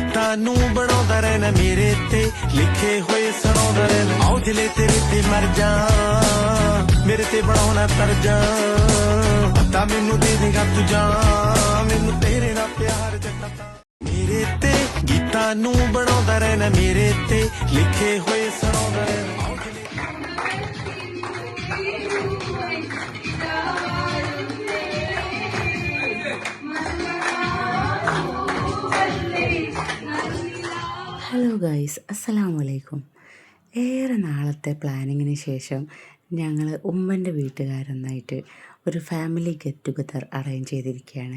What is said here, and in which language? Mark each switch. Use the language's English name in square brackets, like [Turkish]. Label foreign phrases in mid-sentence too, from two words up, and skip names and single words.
[Punjabi] ਨੂੰ ਬਣਾਉਂਦਾ ਰਹਿਣਾ ਮੇਰੇ ਤੇ ਲਿਖੇ ਹੋਏ ਸੁਣਾਉਂਦਾ ਰਹਿਣਾ ਆਓ ਦਿਲੇ ਤੇਰੇ ਤੇ ਮਰ ਜਾ ਮੇਰੇ ਤੇ ਬਣਾਉਣਾ ਤਰਜਾ ਤਾਂ ਮੈਨੂੰ ਦੇ ਦੇਗਾ ਤੂੰ ਜਾ ਮੈਨੂੰ ਤੇਰੇ ਨਾਲ ਪਿਆਰ ਜੱਟਾ ਮੇਰੇ ਤੇ ਗੀਤਾਂ ਨੂੰ ਬਣਾਉਂਦਾ ਰਹਿਣਾ ਮੇਰੇ ਤੇ ਲਿਖੇ ਹੋਏ ਸੁਣਾਉਂਦਾ ਰਹਿਣਾ [English] hello guys, [Arabic] السلام عليكم. [Malayalam] ഏറെ നാളത്തെ പ്ലാനിങ്ങിന് ശേഷം ഞങ്ങൾ ഉമ്മൻ്റെ വീട്ടുകാരൊന്നായിട്ട് ഒരു [English] family get together arrange [Malayalam] ചെയ്തിരിക്കുകയാണ്.